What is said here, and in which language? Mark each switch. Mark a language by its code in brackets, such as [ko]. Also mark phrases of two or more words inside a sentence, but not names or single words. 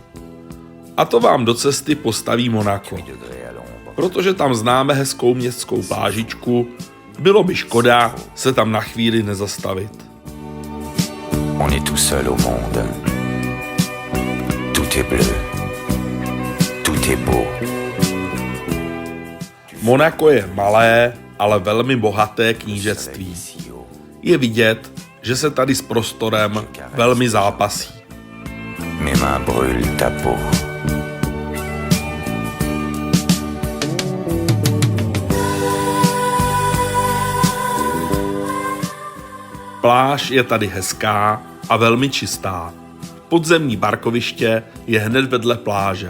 [cs] A to vám do cesty postaví Monako. Protože tam známe hezkou městskou plážičku, bylo by škoda se tam na chvíli nezastavit. [fr] On est tout seul au monde. Tout est bleu. Tout est beau. [cs] Monako je malé, ale velmi bohaté knížectví. Je vidět, že se tady s prostorem velmi zápasí. [fr] Mes mains brûlent ta peau. [cs] Pláž je tady hezká a velmi čistá. Podzemní parkoviště je hned vedle pláže.